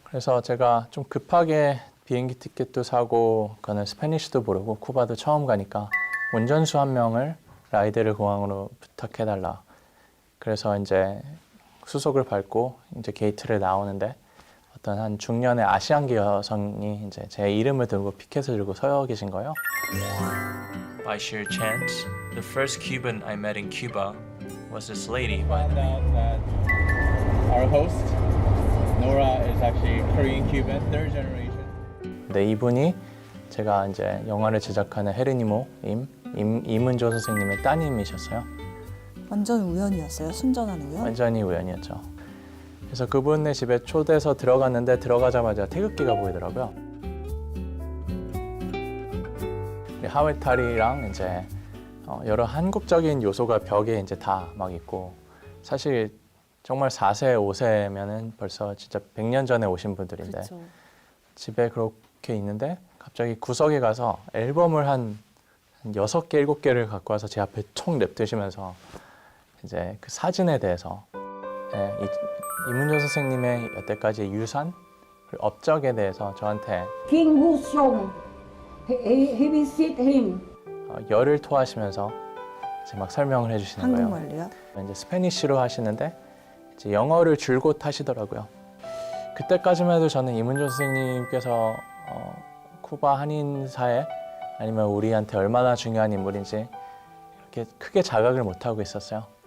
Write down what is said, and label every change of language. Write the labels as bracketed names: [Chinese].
[Korean] 그래서 제가 좀 급하게 비행기 티켓도 사고 그거는 스페니쉬도 모르고 쿠바도 처음 가니까 운전수 한 명을 라이데르 공항으로 부탁해달라. 그래서 이제 수속을 밟고 이제 게이트를 나오는데 어떤 한 중년의 아시안계 여성이 이제 제 이름을 들고 피켓을 들고 서 계신 거예요. [English] By sheer chance, the first Cuban I met in Cuba was this lady. Found out that our host, Nora, is actually Korean Cuban, third generation. [Korean] 네, 이분이 제가 이제 영화를 제작하는 헤르니모 임은조 선생님의 따님이셨어요. 완전 우연이었어요? 순전한 우연? 완전히 우연이었죠. 그래서 그분의 집에 초대해서 들어갔는데 들어가자마자 태극기가 보이더라고요. 하회탈이랑 이제 여러 한국적인 요소가 벽에 이제 다 막 있고 사실 정말 4세, 5세면은 벌써 진짜 100년 전에 오신 분들인데 그렇죠. 집에 그렇게 있는데 갑자기 구석에 가서 앨범을 한 6개, 7개를 갖고 와서 제 앞에 총 냅두시면서 이제 그 사진에 대해서 네, 이문조 선생님의 여태까지 유산, 그리고 업적에 대해서 저한테 [English] King Wusong, he visit him. [Korean] 열을 토하시면서 이제 막 설명을 해주시는 거예요. 한국말로요? 이제 스페니쉬로 하시는데 이제 영어를 줄곧 하시더라고요. 그때까지만 해도 저는 이문조 선생님께서 쿠바 한인사회 아니면 우리한테 얼마나 중요한 인물인지 이렇게 크게 자각을 못하고 있었어요.